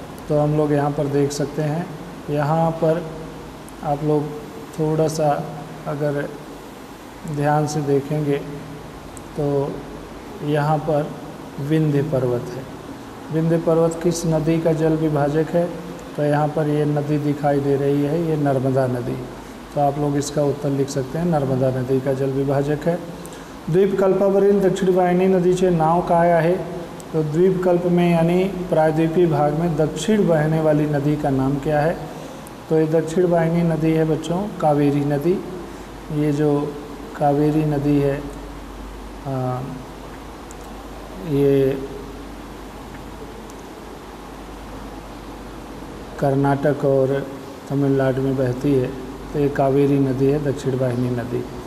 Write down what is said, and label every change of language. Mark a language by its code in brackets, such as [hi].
[hi] तो हम लोग यहाँ पर देख सकते हैं, यहाँ पर आप लोग थोड़ा सा अगर ध्यान से देखेंगे तो यहाँ पर विंध्य पर्वत है। विंध्य पर्वत किस नदी का जल विभाजक है। तो यहाँ पर ये नदी दिखाई दे रही है, ये नर्मदा नदी। तो आप लोग इसका उत्तर लिख सकते हैं, नर्मदा नदी का जल विभाजक है। [mr] द्वीपकल्पावरील दक्षिण वाहिनी नदीचे नाव काय आहे। [hi] तो द्वीपकल्प में यानी प्रायद्वीपीय भाग में दक्षिण बहने वाली नदी का नाम क्या है। तो ये दक्षिण वाहिनी नदी है बच्चों कावेरी नदी। ये जो कावेरी नदी है ये कर्नाटक और तमिलनाडु में बहती है, तो ये कावेरी नदी है, दक्षिण वाहिनी नदी।